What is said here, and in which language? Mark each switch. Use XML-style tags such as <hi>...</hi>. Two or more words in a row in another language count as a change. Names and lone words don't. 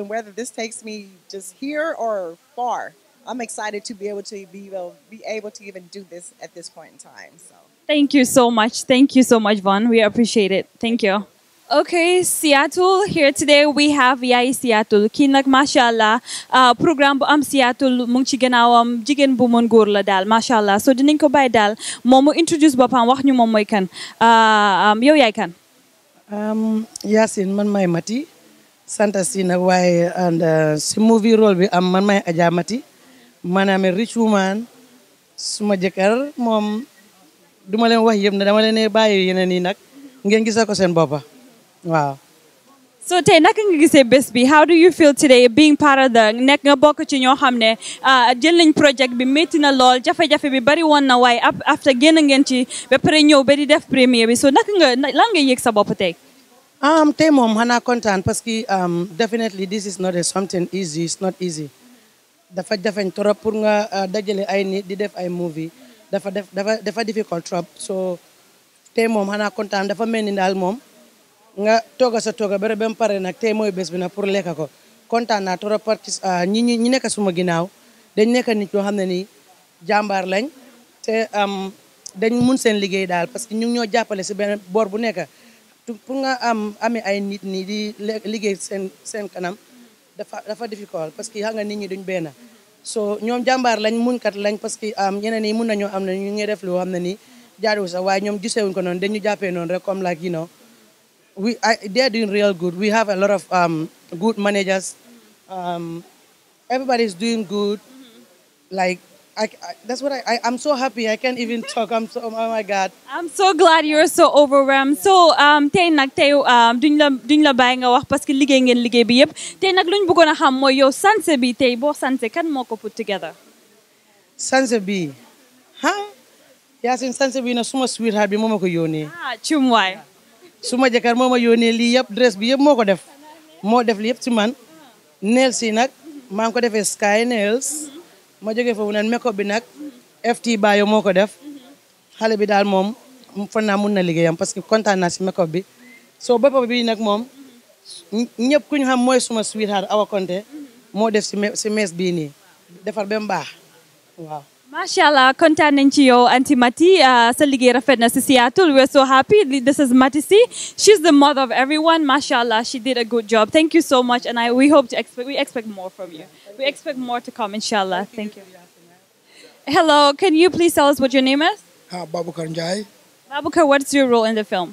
<en>And whether this takes me just here or far, I'm excited to be able to even do this at this point in time. So. Thank you so much. Thank you so much, Vaughn. We appreciate it. Thank you. Okay, Seattle. Here today we have Yai Seattle.</en> <wo>Kii nag mashallah programme bu am Seattle mu ngi ci gannaawam jigéen bu mën góor la daal mashallah. So dinañ ko bàyyi daal moom mu introduce boppam wax ñu moom mooy kan. Yow yaay kan? Yacine man may Mati santa si nag waaye and si</wo> <en>movie role</en> <wo>bi am man may Adja Mati maanaam</wo> <en>rich woman</en> <wo>suma jëkkër moom duma leen wax yëpp ne dama leen bàyyi yeneen yi nag ngeen gisal ko seen boppa. Wow. So tey naka nga gisee bés bi</wo> <en>how do you feel today being part of the</en> <wo>nekk nga bokk ci ñoo xam ne jël nañ project bi métti na lool jafe-jafe bi bari woon na waaye after génn ngeen ci ba pare ñëw ba di def première bi so naka nga lan nga yëg sa bopp tey. Tey moom xanaa kontaan</wo> <fr>parce que</fr> <en>definitely this is not a something easy it's not easy</en> <wo>dafa jafeñ</wo> <fr>trop pour</fr> <wo>nga dajale ay nit di def ay movie dafa difficult trop so tey moom xanaa kontaan dafa mel ni daal moom nga tooga sa tooga ba mu pare nag tey mooy bés bi nag pour lekka ko kontaan naa trop</wo> <fr>parce que</fr> <wo>ñi nekk suma ginnaaw dañ nekk nit yoo xam ne nii jàmbaar lañ te dañ mun seen liggéey daal</wo> <fr>parce que</fr> <wo>ñu ngi ñoo jàppale si benn boor bu nekk pour nga amee ay nit nii di liggéey seen kanam dafa difficult</wo> <fr>parce que</fr> <wo>xam nga nit ñi duñ benn so ñoom jàmbaar lañ muñkat lañ</wo> <fr>parce que</fr> <wo>ñeneen yi mun nañoo am na ñu ngi def loo xam ne nii jaaduwul sax waaye ñoom gisewuñ ko noonu dañu jàppee noonu rek comme</wo> <en>like you know they're doing real good we have a lot of good managers everybody's doing good like that's what I'm so happy I can't even talk oh my God. I'm so glad you're so overwhelmed</en> <wo>so tey nag tey duñ la bàyyi nga wax</wo> <fr>parce que</fr> <wo>liggéey ngeen liggéey bi yëpp tey nag luñ bëggoon a xam mooy yow sanse bi tey boo sanse kan moo ko</wo> <en>put together.</en> <wo>sanse bi Yaasin sanse bi na suma sweetheart bi moo ma ko yónnee. cum waay. suma jëkkër moo ma yónnee lii yëpp dress bi yëpp moo ko def moo def li yëpp ci man nails yi nag maa ngi ko defee sky nails ma jógee foofu nag makeup bi nag FT Bayo moo ko def xale bi daal moom fan naa mun na liggéeyam parce que kontaan naa si makeup bi soo bopp bi nag moom ñëpp ku ñu xam mooy suma sweetheart Awa Konte moo def si mees bii nii defar ba mu baax waaw.</wo> <ar>Masha Allah,</ar> <wo>kontaan nañ ci yow Auntie Mati sa liggéey rafet na si Seattle</wo> <en>we're so happy this is Mati C she's the mother of everyone</en> <ar>Masha Allah</ar> <en>she did a good job thank you so much and we expect more from you we expect more to come inshallah thank you. Hello, can you please tell us what your name is? Babukar Njai. Babukar, what's your role in the film?</en>